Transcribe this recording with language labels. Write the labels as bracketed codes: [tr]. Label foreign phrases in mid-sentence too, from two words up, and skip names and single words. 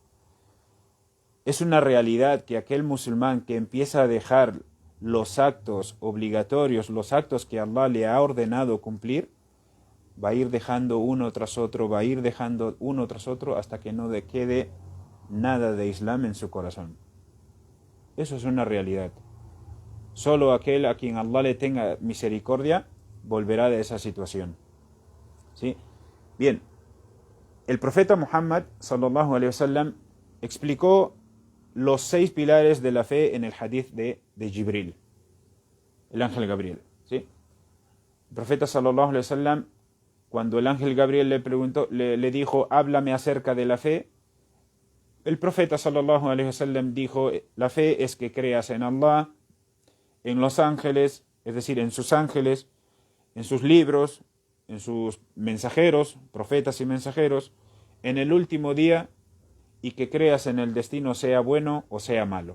[es] Es una realidad que aquel musulmán que empieza a dejar los actos obligatorios, los actos que Allah le ha ordenado cumplir, va a ir dejando uno tras otro, va a ir dejando uno tras otro hasta que no le quede nada de Islam en su corazón. Eso es una realidad. Solo aquel a quien Allah le tenga misericordia volverá de esa situación. ¿Sí? Bien, el profeta Muhammad [ar] صلى الله عليه وسلم [es] explicó los 6 pilares de la fe en el hadith de Jibril, el ángel Gabriel. ¿Sí? El profeta [ar] صلى الله عليه وسلم, [es] cuando el ángel Gabriel le preguntó, le dijo, háblame acerca de la fe, el profeta [ar] صلى الله عليه وسلم [es] dijo, la fe es que creas en Allah, en los ángeles, es decir, en sus ángeles, en sus libros, en sus mensajeros, profetas y mensajeros, en el último día, y que creas en el destino, sea bueno o sea malo.